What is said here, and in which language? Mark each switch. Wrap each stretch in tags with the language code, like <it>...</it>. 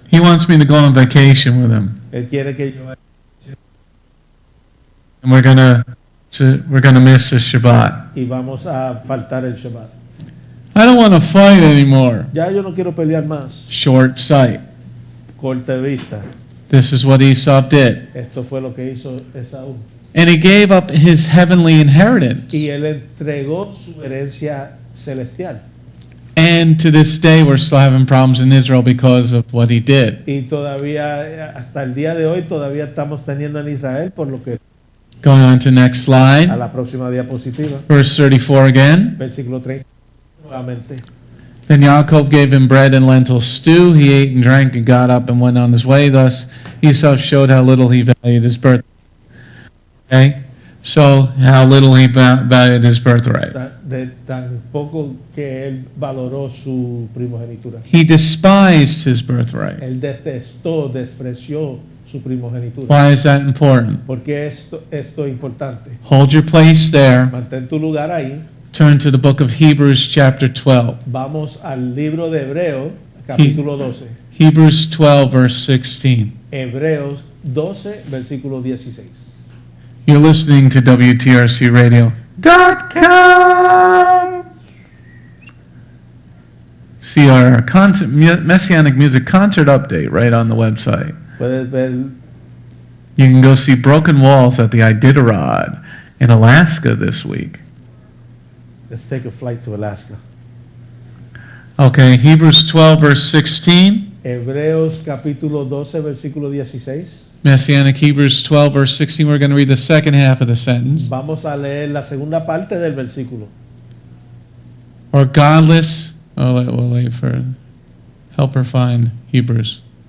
<en>He wants me to go on vacation with him.</en> <es>Él quiere que yo vaya.</es> <en>And we're going to So we're going to miss the Shabbat.</en> <es>y vamos a faltar el Shabbat.</es> <en>I don't want to fight anymore.</en> <es>Ya yo no quiero pelear más.</es> <en>Short sight.</en> <es>Corta de vista.</es> <en>This is what Esau did.</en> <es>Esto fue lo que hizo Esaú.</es> <en>And he gave up his heavenly inheritance.</en> <es>Y él entregó su herencia celestial.</es> <en>And to this day, we're still having problems in Israel because of what he did.</en> <es>Y todavía, hasta el día de hoy, todavía estamos teniendo en Israel por lo que...</es> <en>Going on to next A slide.</en> <es>la próxima diapositiva.</es> <en>Verse 34 again.</en> <es>Versículo 30. Nuevamente.</es> <en>Then Yaakov gave him bread and lentil stew. He ate and drank and got up and went on his way. Thus Esau showed how little he valued his birthright. Okay? So, how little he valued his birthright.</en> <es>De tan poco que él valoró su primogenitura.</es> <en>He despised his birthright.</en> <es>Él detestó, despreció su primogenitura.</es> <en>Why is that important?</en> <es>Porque esto es importante.</es> <en>Hold your place there.</en> <es>Mantén tu lugar ahí.</es> <en>Turn to the book of Hebrews chapter 12.</en> <es>Vamos al libro de Hebreos, capítulo 12.</es> <en>Hebrews 12 verse 16.</en> <es>Hebreos 12, versículo 16.</es> <en>You're listening to WTRCradio.com. See our Messianic music concert update right on the website.</en> <es>Puedes ver,</es> <en>You can go see Broken Walls at the Iditarod in Alaska this week. let's take a flight to Alaska. Okay, Hebrews 12 verse 16.</en> <es>Hebreos capítulo 12, versículo 16.</es> <en>Messianic Hebrews 12 verse 16. We're going to read the second half of the sentence.</en> <es>Vamos a leer la segunda parte del versículo.</es> <en>Or godless. We'll wait for help her find Hebrews.</en>